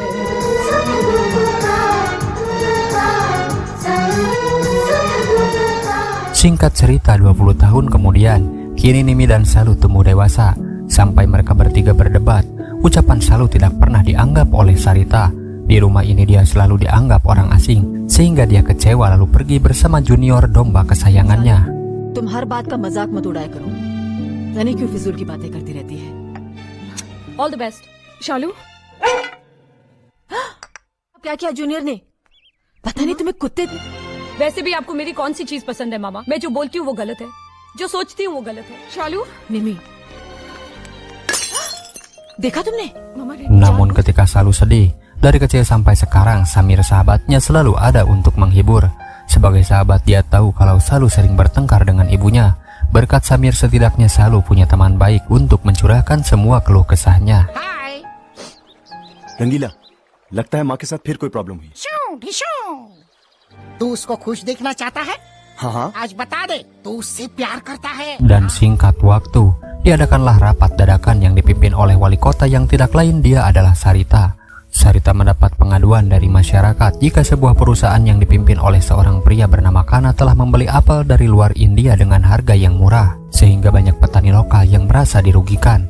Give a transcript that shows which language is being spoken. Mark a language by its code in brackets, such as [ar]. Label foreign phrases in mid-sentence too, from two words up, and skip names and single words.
[id] Singkat cerita, 20 tahun kemudian, kini Nimi dan Salu tumbuh dewasa. Sampai mereka bertiga berdebat, ucapan Salu tidak pernah dianggap oleh Sarita. Di rumah ini dia selalu dianggap orang asing, sehingga dia kecewa lalu pergi bersama Junior, domba kesayangannya. [hi] तुम हर बात का मजाक मत उड़ाया करो। जाने क्यों फिजूल की बातें करती रहती है। [en] all the best शालू। [hi] क्या किया जूनियर ने? पता नहीं तुम्हें कुत्ते। वैसे भी आपको मेरी कौन सी चीज पसंद है मामा? मैं जो बोलती हूँ वो गलत है, जो सोचती हूँ वो गलत है। शालू। निमी, देखा तुमने? [id] Namun ketika Salu sedih, dari kecil sampai sekarang Samir sahabatnya selalu ada untuk menghibur. Sebagai sahabat dia tahu kalau Salu sering bertengkar dengan ibunya. Berkat Samir setidaknya Salu punya teman baik untuk mencurahkan semua keluh kesahnya. [hi] रंगीला, लगता है माँ के साथ फिर कोई प्रॉब्लम हुई। तू उसको खुश देखना चाहता है? हाँ हाँ। आज बता दे, तू उससे प्यार करता है। [id] Dan singkat waktu, diadakanlah rapat dadakan yang dipimpin oleh wali kota yang tidak lain dia adalah Sarita. Sarita mendapat pengaduan dari masyarakat jika sebuah perusahaan yang dipimpin oleh seorang pria bernama Kana telah membeli apel dari luar India dengan harga yang murah, sehingga banyak petani lokal yang merasa dirugikan.